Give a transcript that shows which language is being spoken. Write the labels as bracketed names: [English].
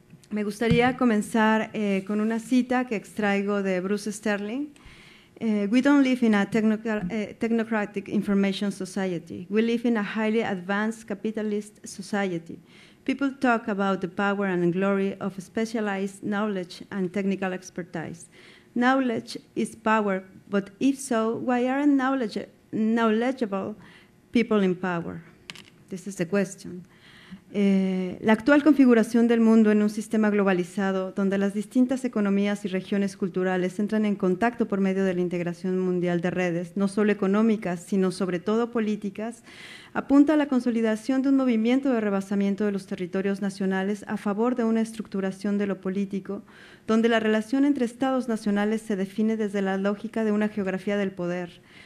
[Spanish] Me gustaría comenzar con una cita que extraigo de Bruce Sterling. [English] We don't live in a technocratic information society. We live in a highly advanced capitalist society. People talk about the power and glory of specialized knowledge and technical expertise. Knowledge is power, but if so, why aren't knowledgeable people in power? This is the question. [Spanish] La actual configuración del mundo en un sistema globalizado, donde las distintas economías y regiones culturales entran en contacto por medio de la integración mundial de redes, no solo económicas, sino sobre todo políticas, apunta a la consolidación de un movimiento de rebasamiento de los territorios nacionales a favor de una estructuración de lo político, donde la relación entre estados nacionales se define desde la lógica de una geografía del poder.